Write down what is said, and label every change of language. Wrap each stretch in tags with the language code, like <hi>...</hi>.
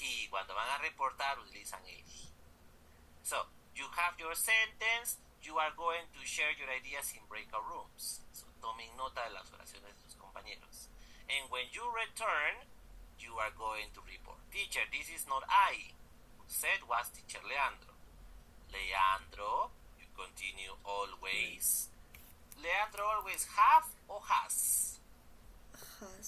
<es>Cuando van a reportar utilizan el he.</es> <en>So, you have your sentence, you are going to share your ideas in breakout rooms.</en> <es>So, tomen nota de las oraciones de sus compañeros.</es> <en>And when you return, you are going to report. Teacher, this is not I. Who said was teacher Leandro. Leandro, you continue always. Leandro always have or has? Has.</en>